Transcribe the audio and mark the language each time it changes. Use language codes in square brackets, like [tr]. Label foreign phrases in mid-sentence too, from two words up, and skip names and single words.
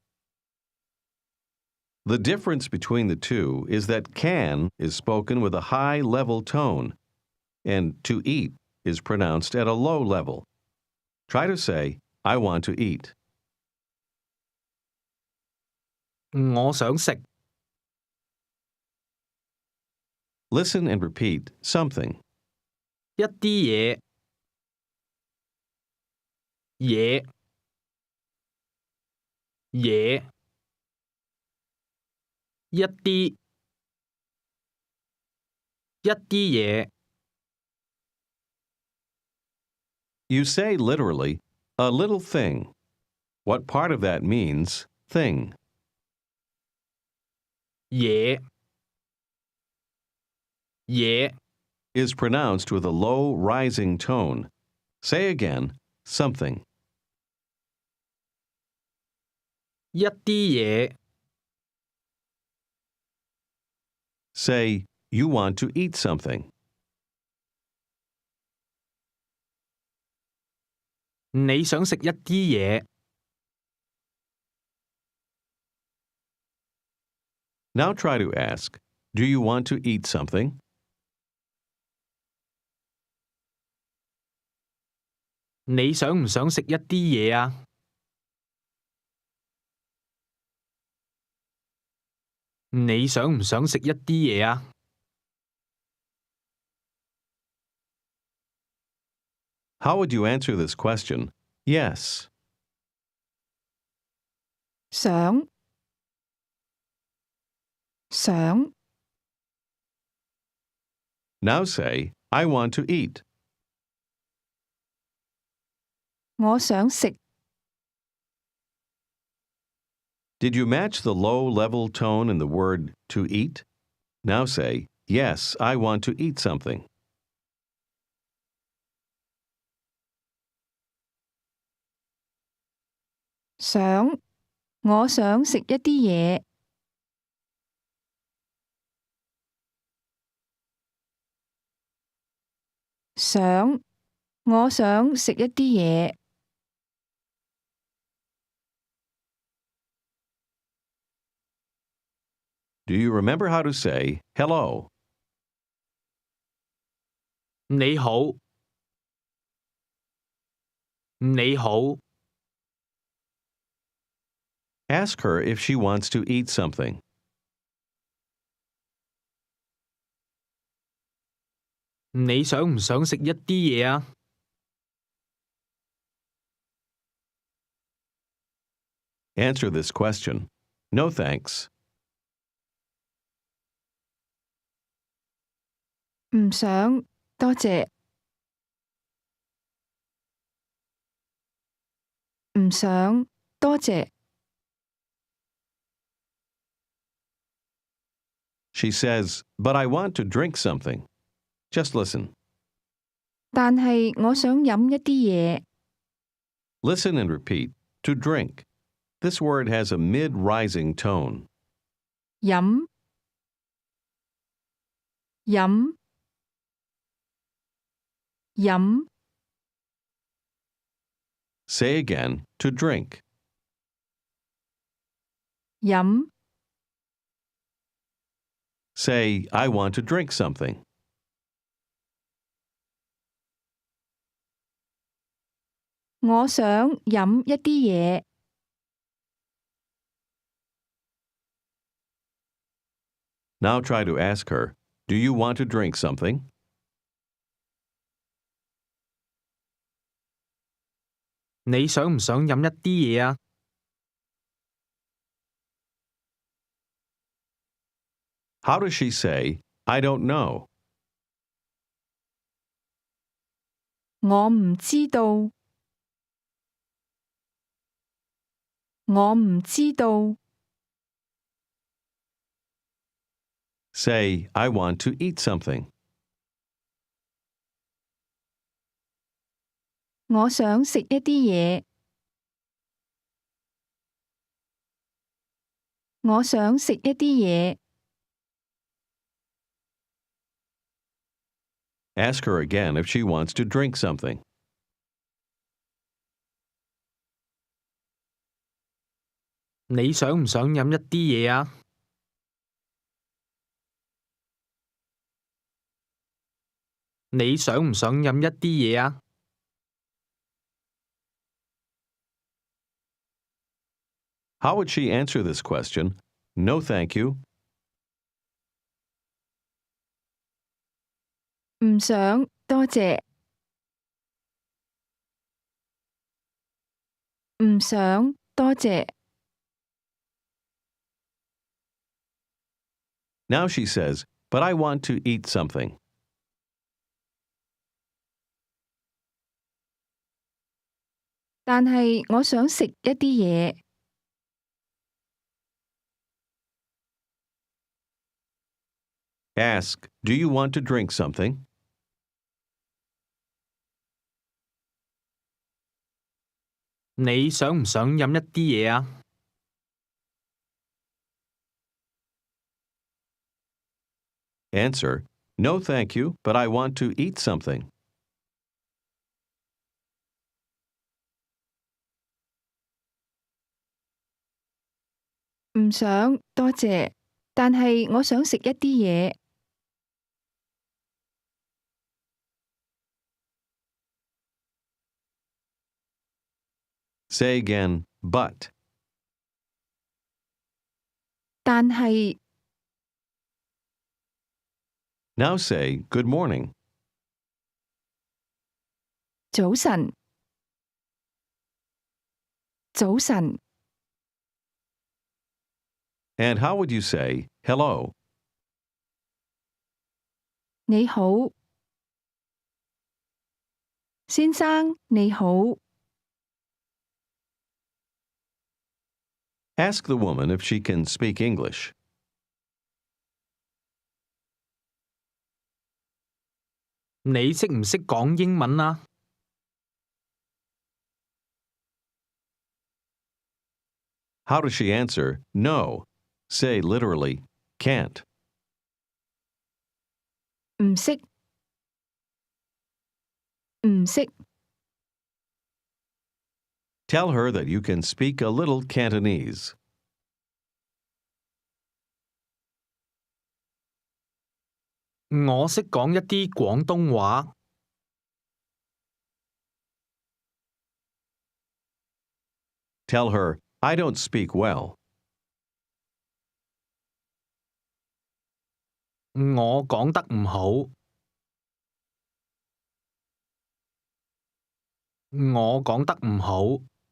[en] The difference between the two is that can is spoken with a high level tone, and to eat is pronounced at a low level. Try to say, I want to eat. [yue] 我想食， [en] Listen and repeat something. [yue] 一啲嘢，嘢，嘢，一啲，一啲嘢， [en] You say literally, a little thing. What part of that means thing? [yue] 嘢，嘢， [en] Is pronounced with a low rising tone. Say again, something. [yue] 一啲嘢， [en] Say, you want to eat something. [yue] 你想食一啲嘢， [en] Now try to ask, do you want to eat something? [yue] 你想唔想食一啲嘢啊？你想唔想食一啲嘢啊？ [en] How would you answer this question? Yes. [yue] 想，想， [en] Now say, I want to eat. [yue] 我想食， [en] Did you match the low level tone in the word to eat? Now say, yes, I want to eat something. [yue] 想，我想食一啲嘢。想，我想食一啲嘢。 [en] Do you remember how to say hello? [yue] 你好，你好， [en] Ask her if she wants to eat something. [yue] 你想唔想食一啲嘢啊？ [en] Answer this question. No thanks. [yue] 唔想，多謝。唔想，多謝。 [en] She says, but I want to drink something. Just listen. [yue] 但係我想飲一啲嘢。 [en] Listen and repeat. To drink. This word has a mid-rising tone. [yue] 飲，飲，飲。 [en] Say again, to drink. [yue] 飲。 [en] Say, I want to drink something. [yue] 我想飲一啲嘢。 [en] Now try to ask her, do you want to drink something? [yue] 你想唔想飲一啲嘢啊？ [en] How does she say, I don't know? [yue] 我唔知道。我唔知道。 [en] Say, I want to eat something. [yue] 我想食一啲嘢。我想食一啲嘢。 [en] Ask her again if she wants to drink something. [yue] 你想唔想飲一啲嘢啊？你想唔想飲一啲嘢啊？ [en] How would she answer this question? No, thank you. [yue] 唔想，多謝。唔想，多謝。 [en] Now she says, but I want to eat something. [yue] 但係我想食一啲嘢。 [en] Ask, do you want to drink something? [yue] 你想唔想飲一啲嘢啊？ [en] Answer, no, thank you, but I want to eat something. [yue] 唔想，多謝。但係我想食一啲嘢。 [en] Say again, but. [yue] 但係 [en] Now say, good morning. [yue] 早晨。早晨。 [en] And how would you say, hello? [yue] 你好。先生，你好。 [en] Ask the woman if she can speak English. [yue] 你識唔識講英文啊？ [en] How does she answer, no? Say literally, can't. [yue] 唔識。 唔識， [en] Tell her that you can speak a little Cantonese. [yue] 我識講一啲廣東話。 [en] Tell her, I don't speak well. [yue] 我講得唔好。我講得唔好。